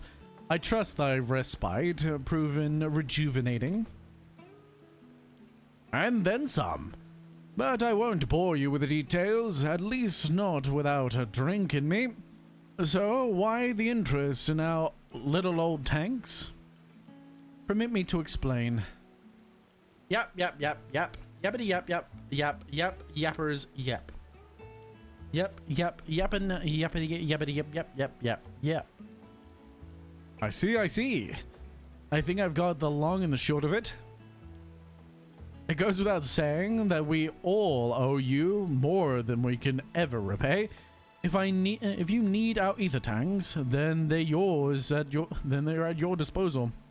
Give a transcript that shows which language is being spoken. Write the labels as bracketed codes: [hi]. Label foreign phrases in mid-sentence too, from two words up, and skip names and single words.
[en] I trust thy respite proven rejuvenating. And then some. But I won't bore you with the details, at least not without a drink in me. So, why the interest in our little old tanks? Permit me to explain. Yap. Yappity yap. Yappers yap. Yappity yap. I see. I think I've got the long and the short of it. It goes without saying that we all owe you more than we can ever repay. If you need our ether tanks, then they're at your disposal.